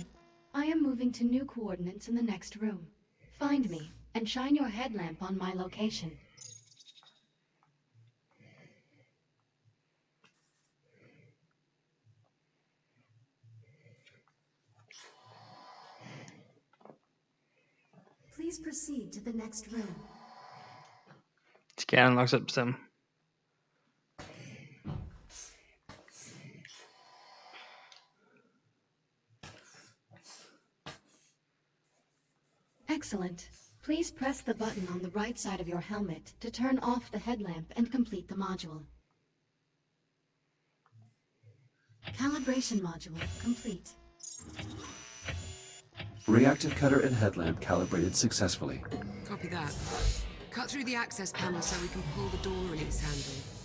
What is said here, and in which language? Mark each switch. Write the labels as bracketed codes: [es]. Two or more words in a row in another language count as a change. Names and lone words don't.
[en] I am moving to new coordinates in the next room. Find me and shine your headlamp on my location. Please proceed to the next room. [da] Det skal jeg nok selv bestemme. [en] Excellent. Please press the button on the right side of your helmet to turn off the headlamp and complete the module. Calibration module complete. Reactive cutter and headlamp calibrated successfully. Copy that. Cut through the access panel so we can pull the door release handle.